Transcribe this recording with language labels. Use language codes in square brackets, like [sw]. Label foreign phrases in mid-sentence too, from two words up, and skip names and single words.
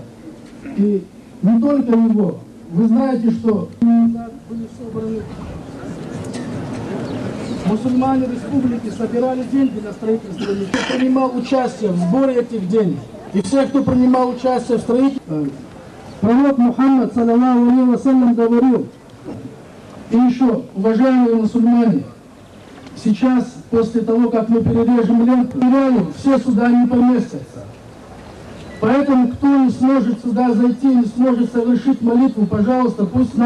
[ru] И не только его. Вы знаете, что были собраны мусульмане республики, собирали деньги на строительство мечети. Кто принимал участие в сборе этих денег, и все, кто принимал участие в строительстве, пророк Мухаммад, [ar] صلى الله عليه وسلم, [ru] говорил, и еще, уважаемые мусульмане, сейчас, после того, как мы перережем ленту, все сюда не поместятся. Поэтому, кто не сможет сюда зайти, не сможет совершить молитву, пожалуйста, пусть нам...